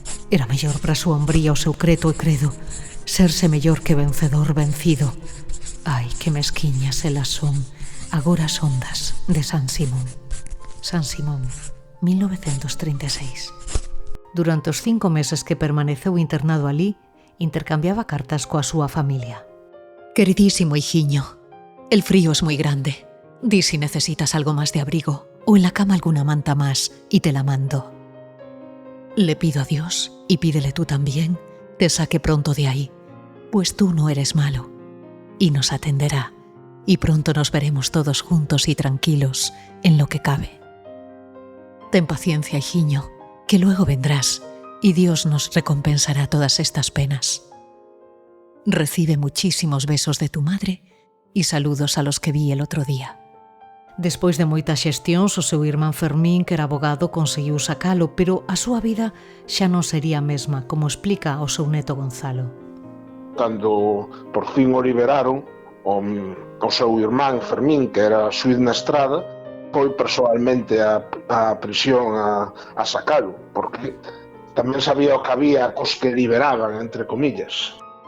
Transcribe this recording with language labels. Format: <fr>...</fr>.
<gl>Era mellor para a súa hombría o seu creto e credo, serse mellor que vencedor vencido. Ai, que mesquiñas elas son, agora as ondas de San Simón. San Simón, 1936. Durante os 5 meses que permaneceu internado alí, intercambiaba cartas coa súa familia.</gl> <es>Queridísimo hijiño, el frío es muy grande. Di si necesitas algo más de abrigo o en la cama alguna manta más y te la mando. Le pido a Dios, y pídele tú también, te saque pronto de ahí, pues tú no eres malo, y nos atenderá, y pronto nos veremos todos juntos y tranquilos en lo que cabe. Ten paciencia, hijiño, que luego vendrás, y Dios nos recompensará todas estas penas. Recibe muchísimos besos de tu madre y saludos a los que vi el otro día.</es> <gl>Despois de moitas xestións, o seu irmán Fermín, que era abogado, conseguiu sacalo, pero a súa vida xa non sería a mesma, como explica o seu neto Gonzalo. Cando por fin o liberaron, o seu irmán Fermín, que era xuiz na Estrada, foi persoalmente á prisión a sacalo, porque tamén sabía o que había cos que liberaban, entre comillas.</gl>